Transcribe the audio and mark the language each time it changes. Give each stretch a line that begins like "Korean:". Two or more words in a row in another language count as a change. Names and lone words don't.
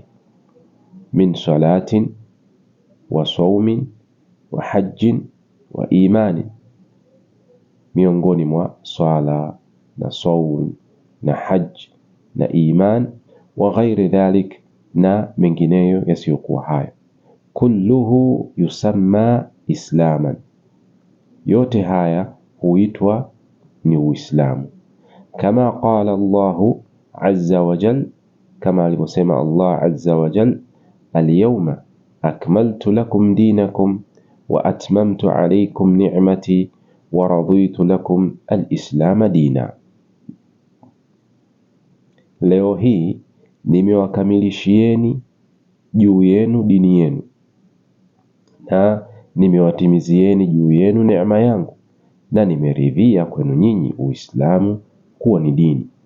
Arabic: من صلاة وصوم وحج وإيمان,
Swahili: miongoni mwa swala na saum na hajj na iman.
Arabic: وغير ذلك,
Swahili: na mengineyo yasiyokuwa hayo.
Arabic: كله يسمى إسلاما,
Swahili: yote haya huitwa ni Uislamu.
Arabic: كما قال الله عز وجل,
Swahili: kama alivyosema
Arabic: الله عز وجل اليوم أكملت لكم دينكم وأتممت عليكم نعمتي ورضيت لكم الإسلام دينا,
Swahili: leo hii nimewakamilishieni juu yenu dini yenu na nimewatimizieni juu yenu neema yangu na nimeridhia kwenu nyinyi Uislamu kuwa ni dini.